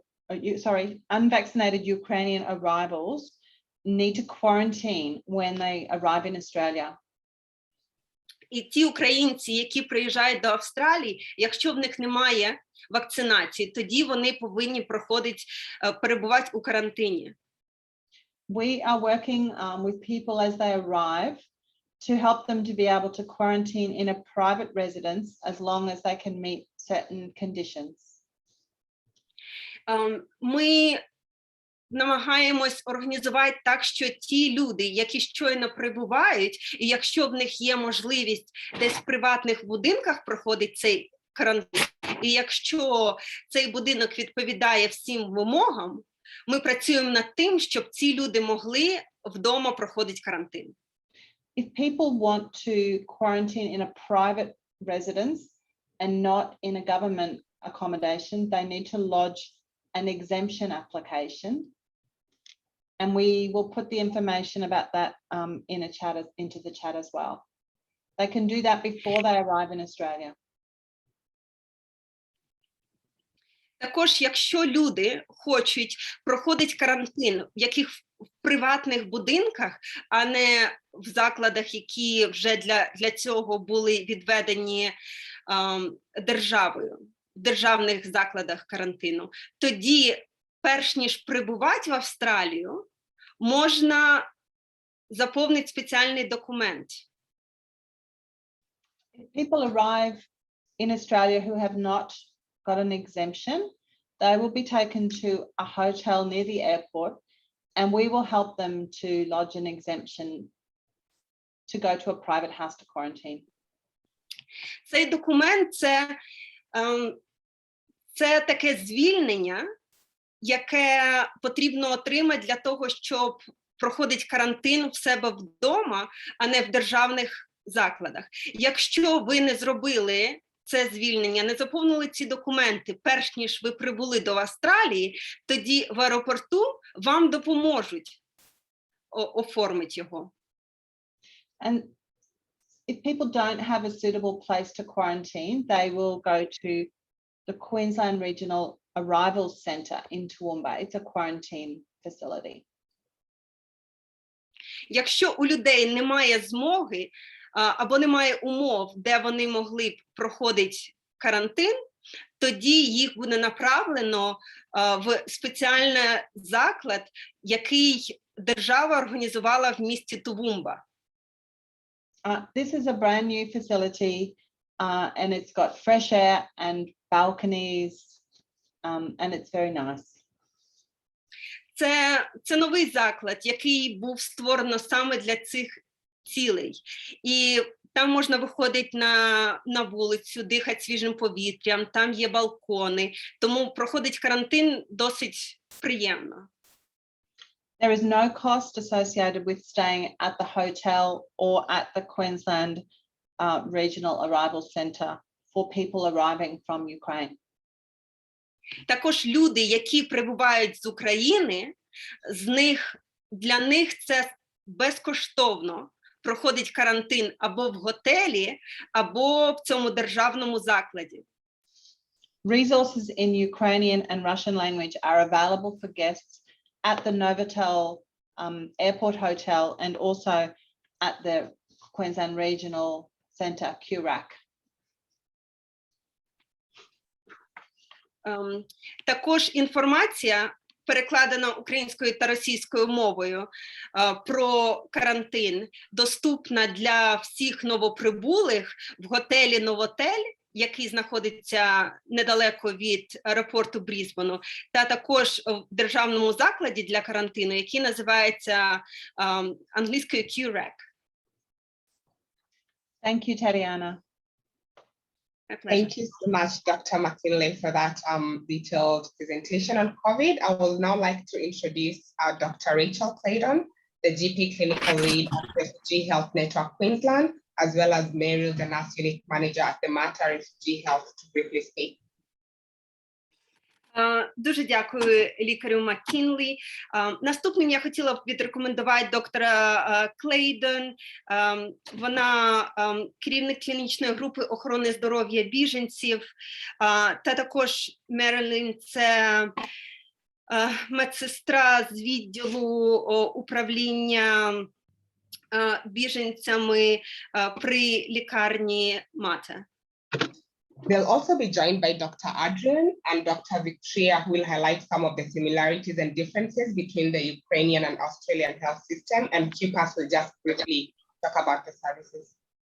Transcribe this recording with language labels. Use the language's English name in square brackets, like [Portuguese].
[English] Unvaccinated Ukrainian arrivals need to quarantine when they arrive in Australia. [Ukrainian] І ті українці, які приїжджають до Австралії, якщо в них немає вакцинації, тоді вони повинні перебувати у карантині. [English] We are working with people as they arrive to help them to be able to quarantine in a private residence as long as they can meet certain conditions. [Ukrainian] Ми намагаємось організувати так, що ті люди, які щойно прибувають, і якщо в них є можливість десь в приватних будинках проходить цей карантин, і якщо цей будинок відповідає всім вимогам, ми працюємо над тим, щоб ці люди могли вдома проходити карантин. [English] If people want to quarantine in a private residence and not in a government accommodation, they need to lodge an exemption application. And we will put the information about that into the chat as well. They can do that before they arrive in Australia. [Ukrainian] Також, якщо люди хочуть проходити карантин в яких приватних будинках, а не в закладах, які вже для цього були відведені державою, в державних закладах карантину, тоді, перш ніж прибувати в Австралію, можна заповнити спеціальний документ. [English] If people arrive in Australia who have not got an exemption, they will be taken to a hotel near the airport and we will help them to lodge an exemption to go to a private house to quarantine. [Ukrainian] Цей документ це таке звільнення, яке потрібно отримати для того, щоб проходити карантин в себе вдома, а не в державних закладах. Якщо ви не зробили це звільнення, не заповнили ці документи, перш ніж ви прибули до Австралії, тоді в аеропорту вам допоможуть оформити його. [English] And if people don't have a suitable place to quarantine, they will go to the Queensland Regional Arrivals Centre in Toowoomba. It's a quarantine facility. [Ukrainian] Якщо у людей немає змоги або немає умов, де вони могли б проходити карантин, тоді їх буде направлено в спеціальний заклад, який держава організувала в місті Тувумба. [English] This is a brand new facility and it's got fresh air and balconies and it's very nice. [Ukrainian] Це новий заклад, який був створено саме для цих цілей. І там можна виходити на вулицю, дихати свіжим повітрям, там є балкони, тому проходить карантин досить приємно. [English] There is no cost associated with staying at the hotel or at the Queensland Regional Arrival Centre for people arriving from Ukraine. [Ukrainian] Також люди, які прибувають з України, для них це безкоштовно проходить карантин або в готелі, або в цьому державному закладі. [English] Resources in Ukrainian and Russian language are available for guests at the Novotel Airport Hotel and also at the Queensland Regional Centre, QRAC. [Ukrainian] Також інформація, перекладена українською та російською мовою, про карантин, доступна для всіх новоприбулих в готелі «Новотель», який знаходиться недалеко від аеропорту Брізбену, та також в державному закладі для карантину, який називається англійською QRAC. [English] Thank you, Tatiana. Thank you so much, Dr. McKinley, for that detailed presentation on COVID. I would now like to introduce Dr. Rachel Claydon, the GP Clinical Lead at Refugee Health Network Queensland, as well as Meryl, the Nurse Unit Manager at the Mater Refugee Health, to briefly speak. [Ukrainian] Дуже дякую лікарю Маккінлі. Наступним я хотіла б відрекомендувати доктора Клейдон. Вона керівник клінічної групи охорони здоров'я біженців, та також Мерилін – це медсестра з відділу управління біженцями при лікарні Mater. [English] They'll also be joined by Dr. Adrian and Dr. Victoria, who will highlight some of the similarities and differences between the Ukrainian and Australian health system, and QPAS will just briefly talk about the services.